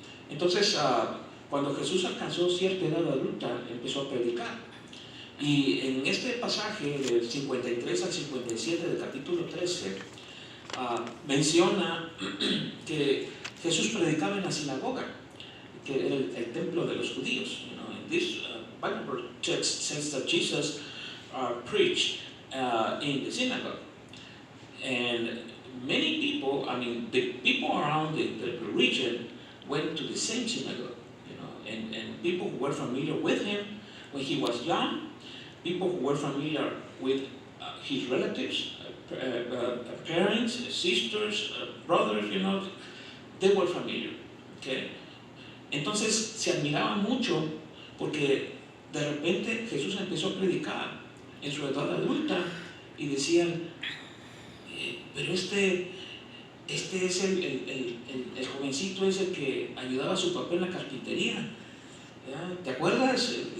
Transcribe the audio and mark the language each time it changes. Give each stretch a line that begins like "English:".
Spanish: Entonces, cuando Jesús alcanzó cierta edad adulta, empezó a predicar. Y en este pasaje del 53 al 57 del capítulo 13, menciona que Jesús predicaba en la sinagoga, que era el templo de los judíos.
English: And this Bible text says that Jesus preached in the synagogue. And many people, the people around the region went to the same synagogue, and people who were familiar with him when he was young, people who were familiar with his relatives, parents, sisters, brothers, they were familiar. Okay?
Spanish: Entonces se admiraba mucho porque de repente Jesús empezó a predicar en su edad adulta y decían, pero este es el jovencito es el que ayudaba a su papá en la carpintería. ¿Ya? ¿Te acuerdas?